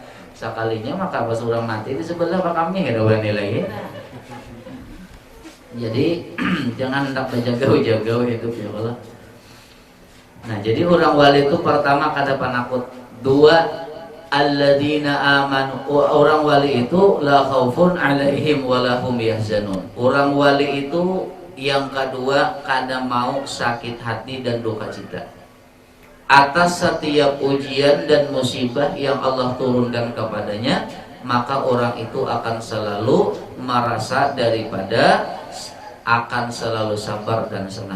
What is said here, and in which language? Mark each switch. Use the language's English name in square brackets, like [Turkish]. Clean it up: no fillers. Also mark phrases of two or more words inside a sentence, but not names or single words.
[Banjar] Sekalinya maka pas orang mati di sebelah pak kami kada wani lagi. Jadi jangan hendak berjauh-jauh hidup [Arabic] ya Allah. [Banjar] Nah, jadi orang wali itu pertama kada penakut. [Arabic] Dua, الذين آمنوا. [Banjar] Orang wali itu [Arabic] لا خوف عليهم ولهم يحزنون. [Banjar] Orang wali itu yang kedua kada mau sakit hati dan duka cita atas setiap ujian dan musibah yang Allah turunkan kepadanya, maka orang itu akan selalu merasa daripada akan selalu sabar dan senang.